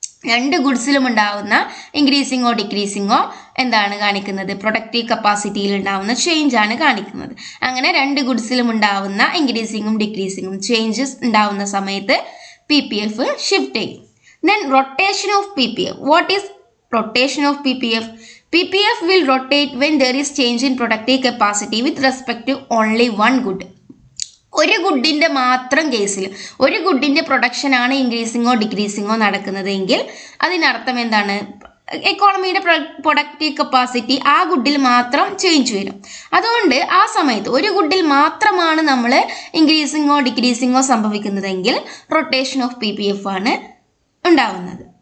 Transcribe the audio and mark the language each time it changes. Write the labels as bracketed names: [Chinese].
[Malayalam] രണ്ട് ഗുഡ്സിലും ഉണ്ടാവുന്ന ഇൻക്രീസിങ്ങോ ഡിക്രീസിങ്ങോ എന്താണ് കാണിക്കുന്നത്? പ്രൊഡക്റ്റീവ് കപ്പാസിറ്റിയിൽ ഉണ്ടാവുന്ന ചേഞ്ച് ആണ് കാണിക്കുന്നത്. അങ്ങനെ രണ്ട് ഗുഡ്സിലും ഉണ്ടാവുന്ന ഇൻക്രീസിങ്ങും ഡിക്രീസിങ്ങും ചേഞ്ചസ് ഉണ്ടാവുന്ന സമയത്ത് PPF ഷിഫ്റ്റ് ചെയ്യും. [English] Then rotation of PPF. What is rotation of PPF? PPF will rotate when there is change in productive capacity with respect to only one good. [Malayalam] ഒരു ഗുഡിൻ്റെ മാത്രം കേസിൽ, ഒരു ഗുഡിൻ്റെ പ്രൊഡക്ഷനാണ് ഇൻക്രീസിങ്ങോ ഡിക്രീസിങ്ങോ നടക്കുന്നതെങ്കിൽ അതിനർത്ഥം എന്താണ്? എക്കോണമിയുടെ പ്രൊഡക്റ്റീവ് കപ്പാസിറ്റി ആ ഗുഡിൽ മാത്രം ചേഞ്ച് വരും. അതുകൊണ്ട് ആ സമയത്ത് ഒരു ഗുഡിൽ മാത്രമാണ് നമ്മൾ ഇൻക്രീസിങ്ങോ ഡിക്രീസിങ്ങോ സംഭവിക്കുന്നതെങ്കിൽ റൊട്ടേഷൻ ഓഫ് PPF ആണ് ഉണ്ടാവുന്നത്.